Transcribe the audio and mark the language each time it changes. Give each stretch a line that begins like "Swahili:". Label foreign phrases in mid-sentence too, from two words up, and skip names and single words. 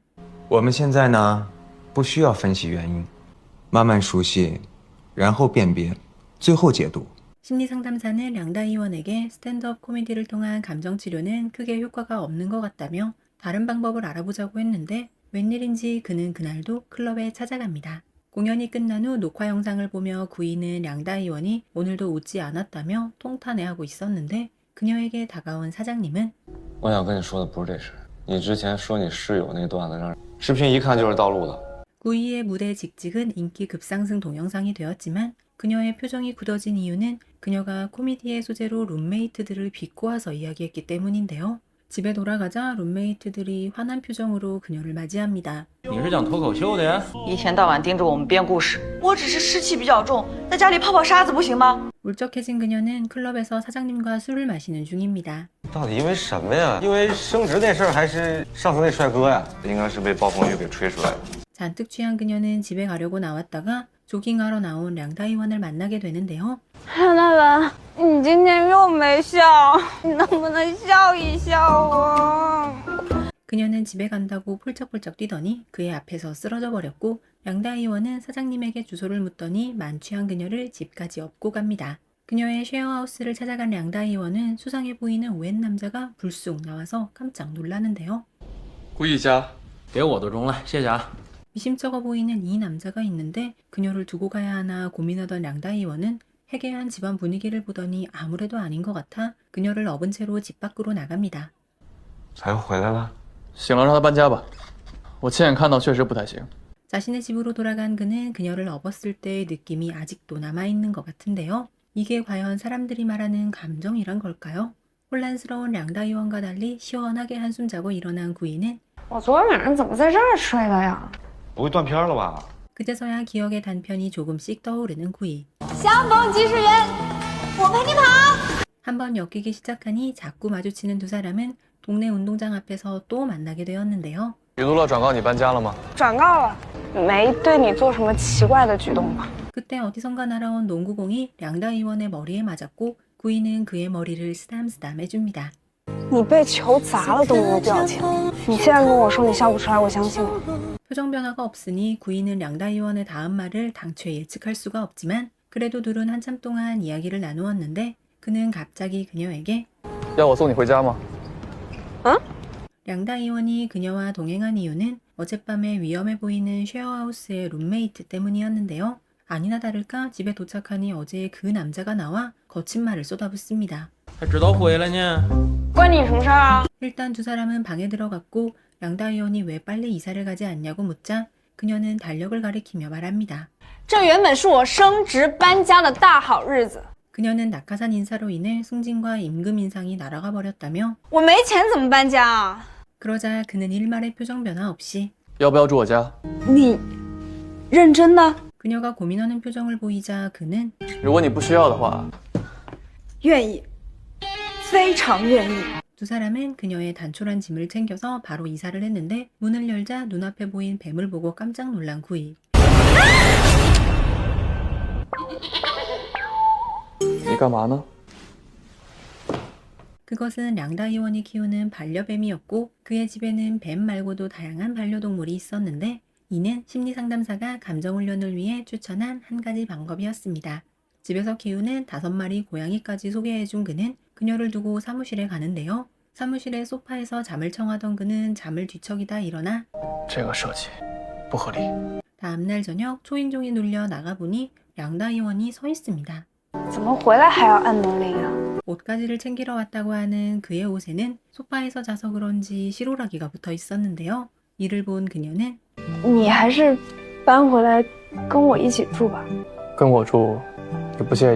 Chinese: 我们现在呢，不需要分析原因，慢慢熟悉，然后辨别，最后解读。
Korean: 심리상담사는 량다이원에게 스탠드업 코미디를 통한 감정치료는 크게 효과가 없는 것 같다며 다른 방법을 알아보자고 했는데 웬일인지 그는 그날도 클럽에 찾아갑니다. 공연이 끝난 후 녹화 영상을 보며 구이는 량다이원이 오늘도 웃지 않았다며 통탄해하고 있었는데 그녀에게 다가온 사장님은
Chinese: 我想跟你说的不是这事，你之前说你室友那段子让视频一看就是盗录的。
Korean: 구이의 무대 직직은 인기 급상승 동영상이 되었지만 그녀의 표정이 굳어진 이유는 그녀가 코미디의 소재로 룸메이트들을 비꼬아서 이야기했기 때문인데요. 집에 돌아가자 룸메이트들이 화난 표정으로 그녀를 맞이합니다.
Chinese: 你是讲脱口秀的呀？一天到晚盯着我们编故事。我只是湿气比较重，在家里泡泡沙子不行吗？
Korean: 울적해진 그녀는 클럽에서 사장님과 술을 마시는 중입니다.
Chinese: 到底因为什么呀？因为升职那事儿，还是上次那帅哥呀？应该是被暴风雨给吹出来的。
Korean: 잔뜩 취한 그녀는 집에 가려고 나왔다가 조깅하러 나온 량다이원을 만나게 되는데요.
Chinese: 亮大文，你今天又没笑，你能不能笑一笑啊？
Korean: 그녀는 집에 간다고 폴쩍폴쩍 뛰더니 그의 앞에서 쓰러져 버렸고 량다이원은 사장님에게 주소를 묻더니 만취한 그녀를 집까지 업고 갑니다. 그녀의 쉐어하우스를 찾아간 량다이원은 수상해 보이는 오웬 남자가 불쑥 나와서 깜짝 놀라는데요.
Chinese: 顾一家，给我的中了，谢谢啊。
Korean: 미심쩍어 보이는 이 남자가 있는데 그녀를 두고 가야 하나 고민하던 량다이원은 해괴한 집안 분위기를 보더니 아무래도 아닌 것 같아 그녀를 업은 채로 집 밖으로 나갑니다.
Chinese: 才回来了。行了，让他搬家吧。我亲眼看到，确实不太行。
Korean: 자신의 집으로 돌아간 그는 그녀를 업었을 때의 느낌이 아직도 남아있는 것 같은데요. 이게 과연 사람들이 말하는 감정이란 걸까요? 혼란스러운 량다이원과 달리 시원하게 한숨 자고 일어난 구이는
Chinese: 我昨晚上怎么在这儿睡的呀？不会断片了吧？
Korean: 그제서야 기억의 단편이 조금씩 떠오르는 구이.
Chinese: 相逢即是缘，我陪你跑。
Korean: 한번 엮이기 시작하니 자꾸 마주치는 두 사람은 동네 운동장 앞에서 또 만나게 되었는데요.
Chinese: 李路乐转告你搬家了吗？转告了，没对你做什么奇怪的举动吧？
Korean: 그때 어디선가 날아온 농구공이 량다이원의 머리에 맞았고 구이는 그의 머리를 쓰담쓰담 해줍니다.
Chinese: 你被球砸了都没有表情，你现在跟我说你笑不出来，我相信吗？
Korean: 표정 변화가 없으니 구이는 량다이원의 다음 말을 당최 예측할 수가 없지만 그래도 둘은 한참 동안 이야기를 나누었는데 그는 갑자기 그녀에게
Chinese: 要我送你回家吗？
Korean: 량다이원이 그녀와 동행한 이유는 어젯밤에 위험해 보이는 쉐어하우스의 룸메이트 때문이었는데요. 아니나 다를까 집에 도착하니 어제 그 남자가 나와 거친 말을 쏟아붓습니다.
Chinese: 还知道回来呢？关你什么事啊？
Korean: 일단 두 사람은 방에 들어갔고 량다이원이 왜 빨리 이사를 가지 않냐고 묻자 그녀는 달력을 가리키며 말합니다.
Chinese: 这原本是我升职搬家的大好日子，
Korean: 그녀는 낙하산 인사로 인해 승진과 임금 인상이 날아가 버렸다며
Chinese: 我没钱怎么搬家啊？
Korean: 그러자 그는 일말의 표정 변화 없이
Chinese: 要不要住我家？你认真的？
Korean: 그녀가 고민하는 표정을 보이자 그는
Chinese: 如果你不需要的话，愿意，非常愿意。
Korean: 두 사람은 그녀의 단촐한 짐을 챙겨서 바로 이사를 했는데 문을 열자 눈앞에 보인 뱀을 보고 깜짝 놀란 구이.
Chinese: 你干嘛呢？
Korean: 그것은 량다이원이 키우는 반려뱀이었고 그의 집에는 뱀 말고도 다양한 반려동물이 있었는데 이는 심리상담사가 감정훈련을 위해 추천한 한 가지 방법이었습니다. 집에서 키우는 5마리 고양이까지 소개해준 그는 그녀를 두고 사무실에 가는데요. 사무실의 소파에서 잠을 청하던 그는 잠을 뒤척이다 일어나
Chinese: 这个设计不合理。
Korean: 다음날 저녁 초인종이 눌려 나가보니 량다 의원이 서 있습니다.
Chinese: 怎么回来还要按门铃啊？
Korean: 옷가지를 챙기러 왔다고 하는 그의 옷에는 소파에서 자서 그런지 실오라기가 붙어 있었는데요. 이를 본 그녀는
Chinese: 你还是搬回来跟我一起住吧。跟我住，你不介意？